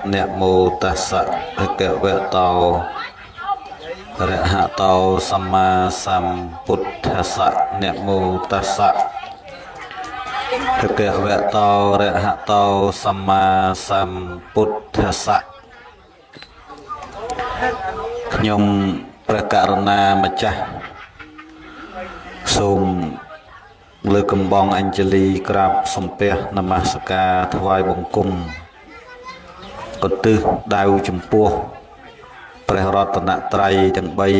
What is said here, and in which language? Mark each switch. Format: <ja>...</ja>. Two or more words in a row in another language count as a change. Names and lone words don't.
<pi>Nemo tassa bhagavato arahato sama sambuddhassa. Nemo tassa bhagavato arahato sama sambuddhassa.</pi> <km>ខ្ញុំព្រះករុណាម្ចាស់សូមលើកកំបងអញ្ជលីក្រាបសំពះនមស្ការថ្វាយបង្គំកន្ទឹះដៅចំពោះព្រះរតនត្រ័យទាំង</km>